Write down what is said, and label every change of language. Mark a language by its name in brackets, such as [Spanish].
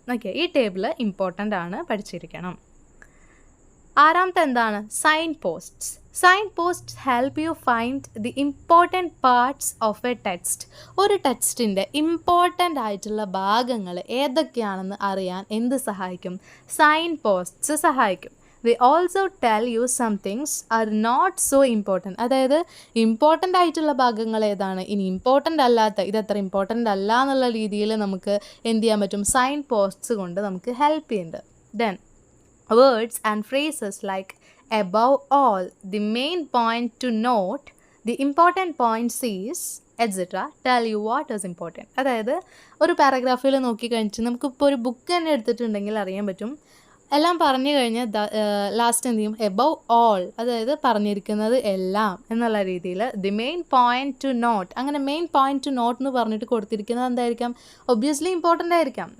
[Malayalam] Okay, ഈ table important ആണ്, പഠിച്ചിരിക്കണം. ആറാമത്തെ എന്താണ്? Sign posts. [English] Signposts help you find the important parts of a text. [Malayalam] ഒരു ടെക്സ്റ്റിൻ്റെ ഇമ്പോർട്ടൻ്റ് ആയിട്ടുള്ള ഭാഗങ്ങൾ ഏതൊക്കെയാണെന്ന് അറിയാൻ എന്ത് സഹായിക്കും? സൈൻ പോസ്റ്റ്സ് സഹായിക്കും. [English] They also tell you some things are not so important. [Malayalam] അതായത് ഇമ്പോർട്ടൻ്റ് ആയിട്ടുള്ള ഭാഗങ്ങൾ ഏതാണ്, ഇനി ഇമ്പോർട്ടൻ്റ് അല്ലാത്ത, ഇതത്ര ഇമ്പോർട്ടൻ്റ് അല്ല എന്നുള്ള രീതിയിൽ നമുക്ക് എന്ത് ചെയ്യാൻ പറ്റും? സൈൻ പോസ്റ്റ്സ് കൊണ്ട് നമുക്ക് ഹെൽപ്പ് ചെയ്യുന്നുണ്ട്. [English] Then words and phrases like above all, the main point to note, the important point is, etc. tell you what is important. [Malayalam] അതായത് ഒരു പാരഗ്രാഫിൽ നോക്കിക്കഴിഞ്ഞിട്ട് നമുക്കിപ്പോൾ ഒരു ബുക്ക് തന്നെ എടുത്തിട്ടുണ്ടെങ്കിൽ അറിയാൻ പറ്റും, എല്ലാം പറഞ്ഞു കഴിഞ്ഞ് ലാസ്റ്റ് എന്ത് ചെയ്യും? [English] above all, [Malayalam] അതായത് പറഞ്ഞിരിക്കുന്നത് എല്ലാം എന്നുള്ള രീതിയിൽ [English] The main point to note. [Malayalam] അങ്ങനെ [English] main point to note [Malayalam] എന്ന് പറഞ്ഞിട്ട് കൊടുത്തിരിക്കുന്നത് എന്തായിരിക്കാം? ഒബ്വിയസ്ലി ഇമ്പോർട്ടൻ്റ് ആയിരിക്കാം.